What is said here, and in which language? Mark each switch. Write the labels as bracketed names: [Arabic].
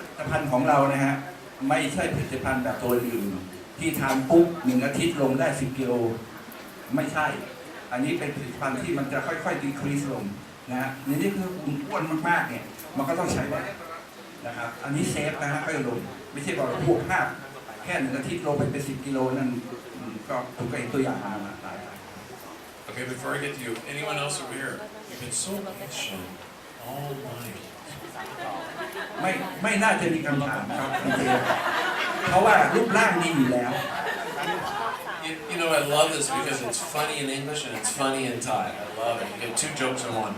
[Thai] ภัณฑ์ของเรานะฮะไม่ใช่ผลิตภัณฑ์แบบตัวอื่นที่ทานปุ๊บ1 อาทิตย์ลงได้10 กิโลไม่ใช่ อันนี้เป็นผลิตภัณฑ์ที่มันจะค่อยๆ decrease ลงนะฮะนี่คือคุณอ้วนมากๆเนี่ยมันก็ต้องใช้ได้นะครับอันนี้เซฟนะฮะค่อยลงไม่ใช่บอกพวกภาพแค่1 อาทิตย์ลงไปเป็น10 กิโลนั่นก็ผมก็เห็นตัวอย่างมาหลาย [English] Okay, before I get to you, anyone else over here? You've been so patient all night. [Thai] ไม่น่าจะมีคำถามครับคุณเจเพราะว่ารูปร่างดีอยู่แล้ว [English] You know, I love this because it's funny in English and it's funny in Thai. I love it. You get 2 jokes in one.